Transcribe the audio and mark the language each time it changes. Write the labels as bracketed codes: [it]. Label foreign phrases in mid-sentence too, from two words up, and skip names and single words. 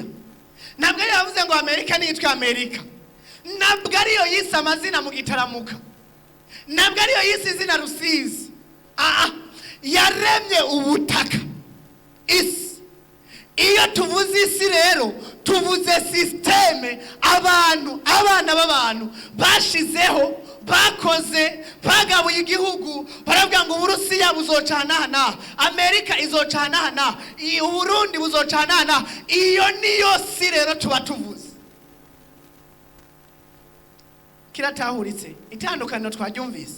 [rn] Ntabwo ariyo yavuze ngo Amerika ntiyitwa Amerika. Ntabwo ariyo yise amazina mu gitaramuka. Ntabwo ariyo yise izina Rusizi. Yaremye ubutaka, isi. Iyo tuvuze isi rero tuvuze systeme abana b'abantu bashizeho, bakoze, bagabuye igihugu, baravuga ngo Uburusiya buzocana hana, Amerika izocana hana, Uburundi buzocana hana. Iyo niyo si rero tuba tuvuze. Kiratahuritse itandukaniro twaryumvise.